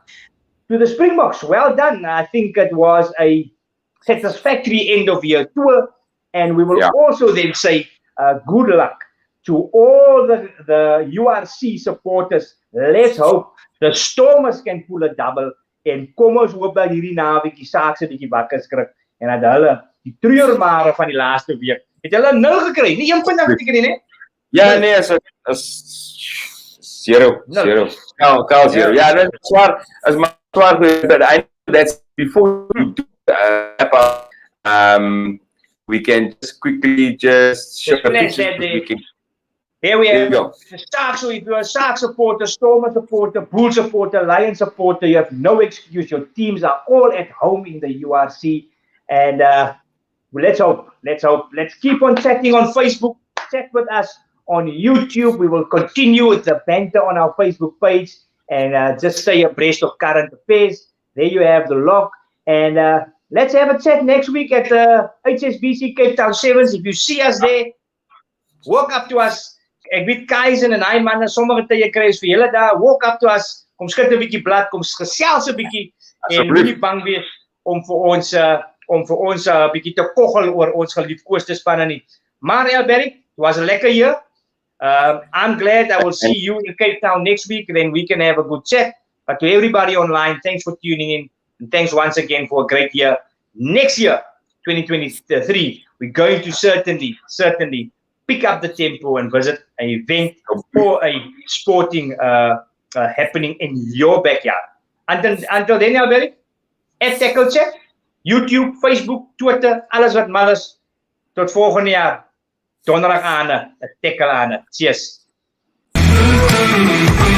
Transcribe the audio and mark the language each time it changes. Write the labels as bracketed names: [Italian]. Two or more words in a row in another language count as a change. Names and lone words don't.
[English] To the Springboks, well done. I think it was a satisfactory end of year tour, and we will also then say good luck to all the URC supporters. Let's hope the Stormers can pull a double, [Afrikaans] en kom ons hoop dat hierdie naweek die Saaks 'n bietjie wakker skrik en dat hulle die treurmare van die laaste week het hulle 0 gekry, nie 1 punt afgeteken nie, né? Ja, nee, is 0. Kaal 0. Ja, dat is zwaar. As maar zwaar, [English] but I know that's before you do wrap up. We can just quickly show a picture. There we have the Sharks. So if you're a Shark supporter, Stormer supporter, Bull supporter, Lion supporter, you have no excuse. Your teams are all at home in the URC. And let's hope. Let's keep on chatting on Facebook. Chat with us on YouTube. We will continue with the banter on our Facebook page and just stay abreast of current affairs. There you have the log. And let's have a chat next week at the HSBC Cape Town 7s. If you see us there, walk up to us. [Afrikaans] Ek weet Kaizen en hy manne sommige tye kry is vir julle daar. [English] Walk up to us. [Afrikaans] Kom skud 'n bietjie blad, kom gesels 'n bietjie en moenie bang wees om vir ons 'n bietjie te koggel oor ons geliefkoeste spanne nie. Maar Elberg, [English] it was a lekker year. I'm glad I will see you in Cape Town next week, then we can have a good chat. But to everybody online, thanks for tuning in and thanks once again for a great year. Next year, 2023, we're going to certainly pick up the tempo and visit an event or a sporting happening in your backyard. Until then, Albert, at Têkkel Chat, YouTube, Facebook, Twitter, [Afrikaans] alles wat mal is. Tot volgende jaar. Donderdag aan, Têkkel aan. [English] Cheers.